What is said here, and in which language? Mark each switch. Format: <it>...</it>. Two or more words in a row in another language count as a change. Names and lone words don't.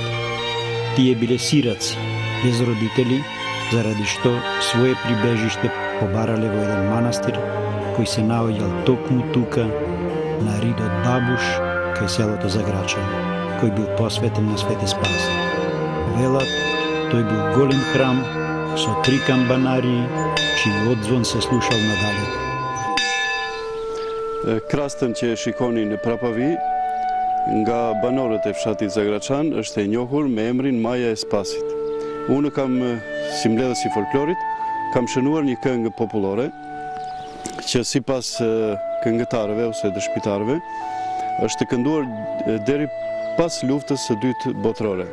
<mk>Тие биле сираци, без родители, заради што свое прибежиште побарале во еден манастир кој се наоѓал токму тука на ридот Бабуш кај селото Заграчан, кој бил посветен на Свети Спас. Велат, тој бил голем храм со 3 камбанари, чиј одзвон се слушал надалеку.</mk> <sq>Крастен që e shikoni në prapavi, nga banorët e fshatit Zagraçan, është e njohur me emrin Maja e Spasit. Unë kam, si mbledhës i folklorit, kam shënuar një këngë popullore, që sipas këngëtarëve ose dëshmitarëve, është kënduar deri pas luftës së dytë botërore.</sq>